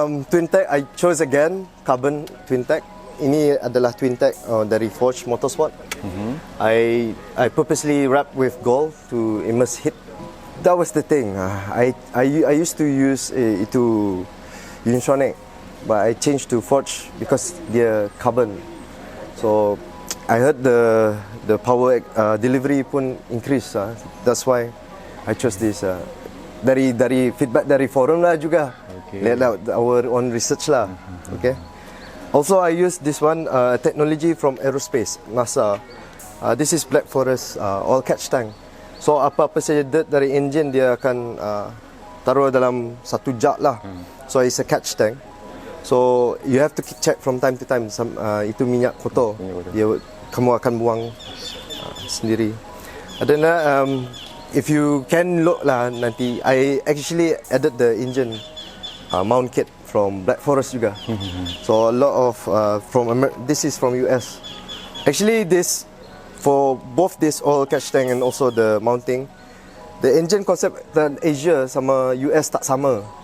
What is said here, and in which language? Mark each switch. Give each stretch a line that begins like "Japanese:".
English: Twin tech I chose again, carbon twin tech.
Indonesian: Ini adalah twin tech dari Forge Motorsport.
English: I purposely wrap with gold to immerse heat. That was the thing. I used to use
Malay: itu
English: Unitronic, but I changed to Forge because they're carbon. So I heard the power delivery
Malay: pun
English: increase. That's why I chose this.
Malay: Dari feedback dari forum lah juga.
English: Let out our own research
Malay: lah.
English: Okay. Also I use this one technology from aerospace, NASA. This is Black Forest oil catch tank. So
Malay: apa-apa saja dirt dari engine dia akan taruh dalam satu jug lah.
English: So it's a catch tank. So you have to check from time to time.
Malay: Itu minyak kotor. Kamu akan buang sendiri. Ada
English: if you can look
Malay: lah nanti.
English: I actually added the engine mount kit from Black Forest
Malay: juga.
English: So a lot of this is from US. Actually this for both this oil catch tank and also the mounting, the engine concept
Malay: dan Asia sama US tak sama.